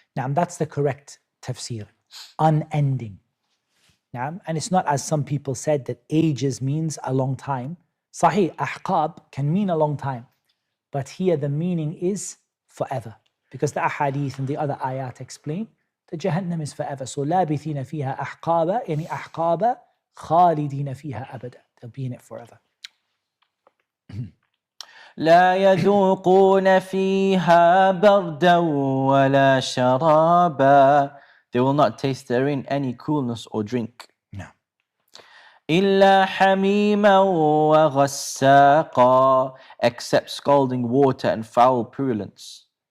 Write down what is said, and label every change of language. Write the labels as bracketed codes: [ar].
[en] Now, that's the correct tafsir, unending. And it's not as some people said that ages means a long time. Sahih, ahqab can mean a long time. But here the meaning is forever. Because the ahadith and the other ayat explain that Jahannam is forever. So [ar] لابثين فيها أحقابا, يعني أحقابا خالدين فيها أبدا. [en] They'll be in it forever. [ar] لا يذوقون فيها بردا ولا شرابا, [en] they will not taste therein any coolness or drink. [ar] إلا حميما وغساقا, [en] except scalding water and foul purulence.